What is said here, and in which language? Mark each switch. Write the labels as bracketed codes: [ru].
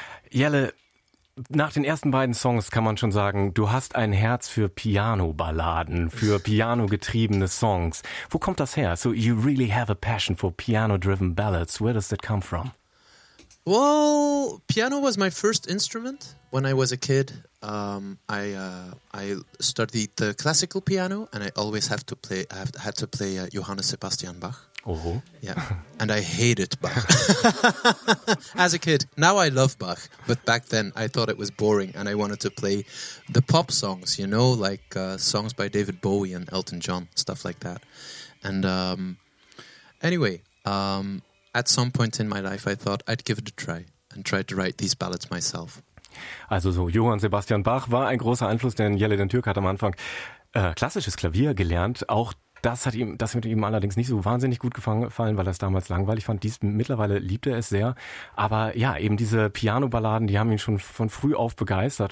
[de] Jelle, nach den ersten beiden Songs kann man schon sagen, du hast ein Herz für Piano-Balladen, für piano-getriebene Songs. Wo kommt das her? [en] So you really have a passion for piano-driven ballads. Where does that come from? Well, piano was my first instrument when I was a kid. I studied the classical piano, and I always have to play. I had to play Johann Sebastian Bach. Oh, yeah, and I hated Bach as a kid. Now I love Bach, but back then I thought it was boring, and I wanted to play the pop songs, you know, like songs by David Bowie and Elton John, stuff like that. And anyway, at some point in my life, I thought I'd give it a try and try to write these ballads myself. [de] Also so, Johann Sebastian Bach war ein großer Einfluss, denn Jelle Den Türk hat am Anfang klassisches Klavier gelernt. Auch das hat ihm allerdings nicht so wahnsinnig gut gefallen, weil er es damals langweilig fand. Mittlerweile liebt er es sehr. Aber ja, eben diese Piano-Balladen, die haben ihn schon von früh auf begeistert.